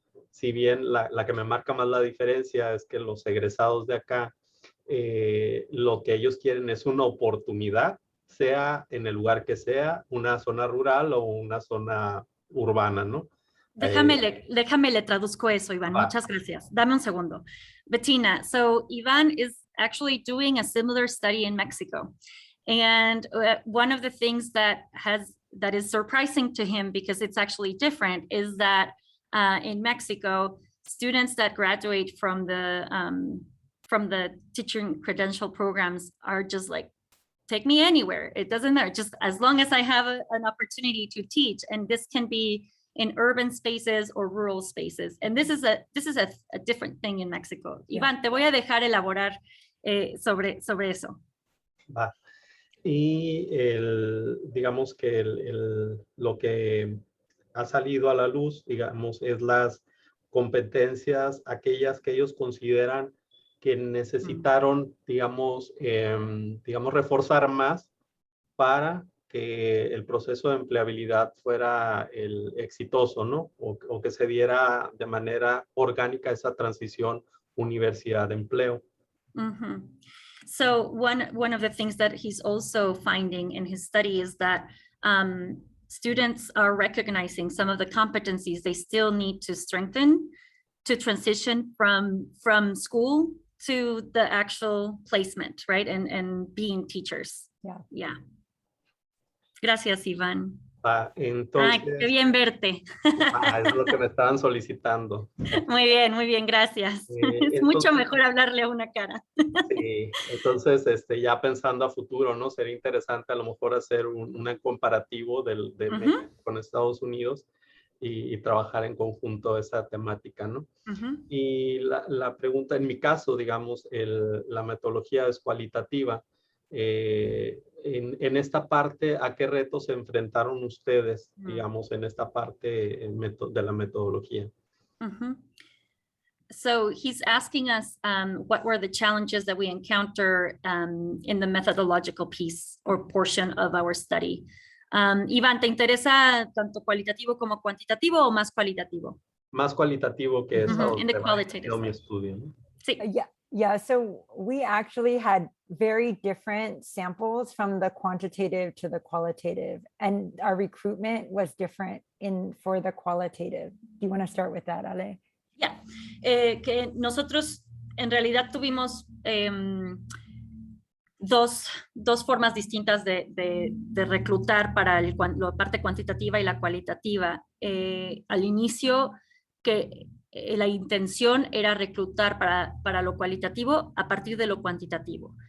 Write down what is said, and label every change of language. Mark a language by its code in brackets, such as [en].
[es] Si bien la que me marca más la diferencia es que los egresados de acá, lo que ellos quieren es una oportunidad, sea en el lugar que sea, una zona rural o una zona urbana, ¿no? Déjame le traduzco eso, Iván. Muchas gracias. Dame un segundo. [en] Bettina, so Iván is actually doing a similar study in Mexico. And one of the things that is surprising to him, because it's actually different, is that in Mexico, students that graduate from the teaching credential programs are just like, take me anywhere. It doesn't matter, just as long as I have an opportunity to teach. And this can be in urban spaces or rural spaces. And this is a different thing in Mexico. Yeah. [es] Iván, te voy a dejar elaborar sobre eso. Va. Y digamos que lo que ha salido a la luz, digamos, es las competencias, aquellas que ellos consideran que necesitaron, digamos, reforzar más para que el proceso de empleabilidad fuera exitoso, ¿no? O que se diera de manera orgánica esa transición universidad-empleo. [en] So one of the things that he's also finding in his study is that students are recognizing some of the competencies they still need to strengthen to transition from school to the actual placement, right? And being teachers. Yeah. [es] Gracias, [en] Iván. [es] Entonces, qué bien verte. Es lo que me estaban solicitando. Muy bien, gracias. Es mucho mejor hablarle a una cara. Sí, entonces ya pensando a futuro, ¿no? Sería interesante a lo mejor hacer un comparativo de México con Estados Unidos. y trabajar en conjunto esa temática, ¿no? Ujú. Y la pregunta, en mi caso, digamos, la metodología es cualitativa. En esta parte, ¿a qué retos se enfrentaron ustedes, digamos, en esta parte de la metodología? Mm-hmm. [en] So he's asking us what were the challenges that we encounter in the methodological piece or portion of our study. [es] Iván, ¿te interesa tanto cualitativo como cuantitativo o más cualitativo? Más cualitativo que es a [en] In the [es] donde va [en] qualitative [es] dirigido mi [en] side. [es] estudio, ¿no? Sí. [en] Yeah, so we actually had very different samples from the quantitative to the qualitative, and our recruitment was different for the qualitative. Do you want to start with that, Ale? Yeah. [es] Que nosotros en realidad tuvimos dos formas distintas de reclutar para la parte cuantitativa y la cualitativa. Al inicio, que la intención era reclutar para lo cualitativo a partir de lo cuantitativo.